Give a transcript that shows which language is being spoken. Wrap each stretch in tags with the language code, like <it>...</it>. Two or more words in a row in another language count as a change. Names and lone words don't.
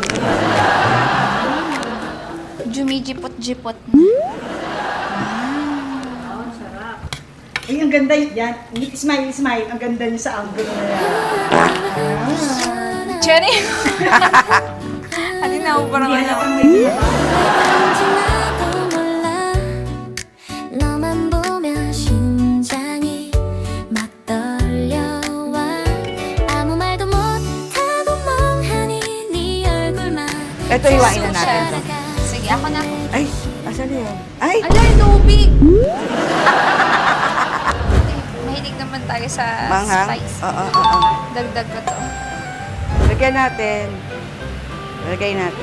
<tl>Jumijipot-jipot na. Oh, sarap. Ay, ang ganda yan.</tl> <en>Smile, smile.</en> <tl>Ang ganda niya sa angle na yan. Cherry! Ate na ako parang Hindi ano. halata may binabago.</tl> <ko>나도 몰라 너만 보면 심장이 막 떨려와 아무 말도 못하고 멍하니 네 얼굴만</ko> <tl>Ito, iwain na natin to. Sige, ako na. Ay, asan na yun? Ay! Ala, tubig! Mahilig naman tayo sa Manghang? spice. Oo. Dagdag ko to. Lagyan natin. Lagay natin.</tl>